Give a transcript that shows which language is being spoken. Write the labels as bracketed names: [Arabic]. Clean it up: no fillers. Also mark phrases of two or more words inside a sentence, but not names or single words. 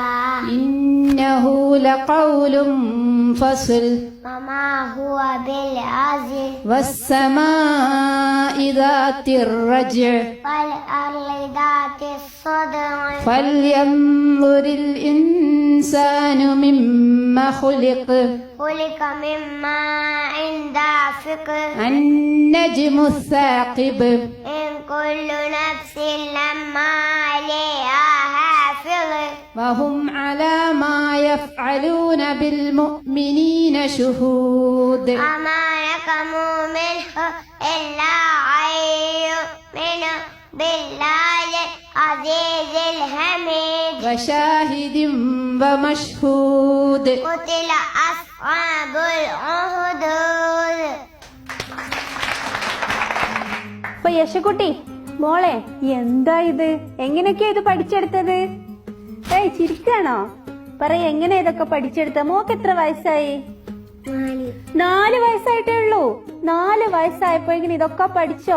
[Arabic] إنه لقول فصل وما هو بالهزل والسماء ذات الرجع والأرض ذات الصدع فلينظر الإنسان مم خلق خلق من ماء دافق النجم الثاقب إن كل نفس لما عليها حافظ وهم على ما يفعلون بالمؤمنين شهود وما نقموا منه إلا أن يؤمنوا بالله العزيز الحميد وشاهد ومشهود قتل أصحاب الأخدود. [Malayalam] അപ്പൊ യശക്കുട്ടി മോളെ, എന്താ ഇത്? എങ്ങനെയൊക്കെയാ ഇത് പഠിച്ചെടുത്തത്? ഏയ് ചിരിക്കാണോ? പറയ, എങ്ങനെ ഇതൊക്കെ പഠിച്ചെടുത്ത? മോക്ക് എത്ര വയസ്സായി? 4 വയസ്സായിട്ടേ ഉള്ളൂ. 4 വയസ്സായപ്പോഴേക്കും ഇതൊക്കെ പഠിച്ചോ?